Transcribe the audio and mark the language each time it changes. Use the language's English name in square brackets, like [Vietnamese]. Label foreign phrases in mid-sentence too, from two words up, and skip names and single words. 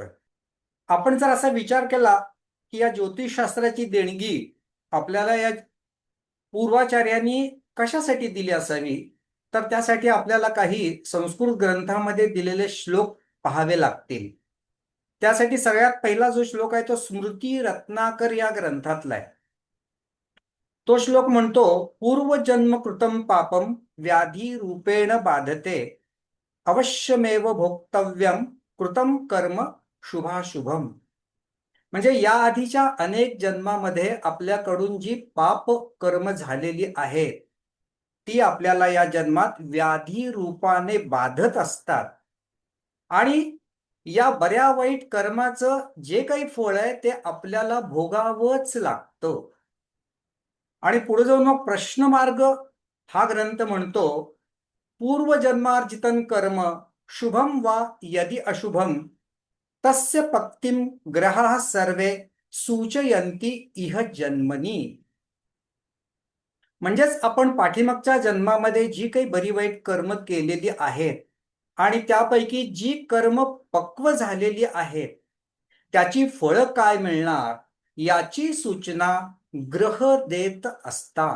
[Marathi] आपण जर असा विचार केला की या ज्योतिषशास्त्राची देणगी आपल्याला या पूर्वाचार्यांनी कशासाठी दिली असावी, तर त्यासाठी आपल्याला काही संस्कृत ग्रंथामध्ये दिलेले श्लोक पाहावे लागतील. त्यासाठी सगळ्यात पहिला जो श्लोक आहे तो स्मृती रत्नाकर या ग्रंथातला आहे. तो श्लोक म्हणतो, [Sanskrit] पूर्वजन्म कृतम पापम व्याधी रूपेण बाधते अवश्यमेव भोक्तव्यम कृतम कर्म शुभाशुभम. [Marathi] म्हणजे या आधीच्या अनेक जन्मामध्ये आपल्याकडून जी पाप कर्म झालेली आहेत ती आपल्याला या जन्मात व्याधी रूपाने बाधत असतात. आणि या बऱ्या वाईट कर्माचं जे काही फळ आहे ते आपल्याला भोगावंच लागतं. आणि पुढे जाऊन मग प्रश्नमार्ग हा ग्रंथ म्हणतो, [Sanskrit] पूर्वजन्मार्जितं कर्म शुभम वा यदि अशुभम तस्य पक्तिम ग्रहाः सर्वे सूचयन्ति इह जन्मनी. [Marathi] म्हणजेच आपण पाठीमागच्या जन्मामध्ये जी काही बरी वाईट कर्म केलेली आहेत आणि त्यापैकी जी कर्म पक्व झालेली आहेत त्याची फळं काय मिळणार याची सूचना ग्रह देत असतात.